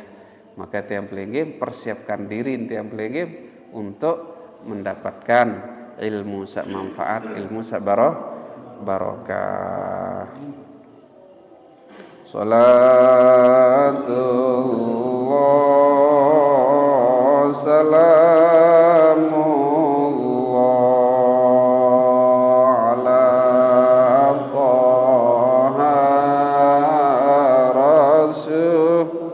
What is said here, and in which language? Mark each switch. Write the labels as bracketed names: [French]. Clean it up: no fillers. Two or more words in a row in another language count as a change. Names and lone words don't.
[Indonesian] Maka [Sasak] tiang pelengim [Indonesian] persiapkan diri [Sasak] tiang pelengim [Indonesian] untuk mendapatkan ilmu sak manfaat, ilmu sak barokah. [Arabic] صلاة الله سلام الله على طه رسول.